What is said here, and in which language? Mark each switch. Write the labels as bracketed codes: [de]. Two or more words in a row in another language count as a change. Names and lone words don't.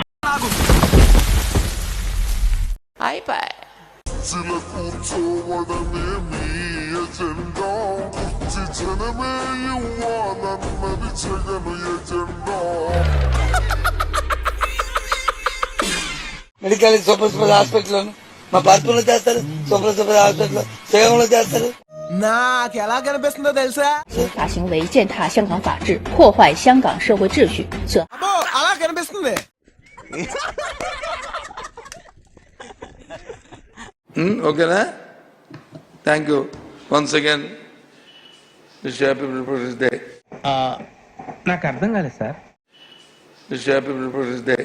[te] కూర్చోవడమే మీ ఎజెండా, జనమే ఇవ్వాలన్నది జగను ఎజెండా. [en] medical super hospital [te] మా బర్పులో చేస్తారు, [en] super hospital [te] సేవంలో చేస్తారు. నాకు ఎలా కనిపిస్తుందో తెలుసా? [zh] 法行为践踏香港法治，破坏香港社会秩序，这 [te] అలా కనిపిస్తుంది. ఓకేనా? [en] Thank you once again. Wish happy Republic Day. [te] నాకు అర్థం కాలేదు సార్. [en] Wish happy Republic Day.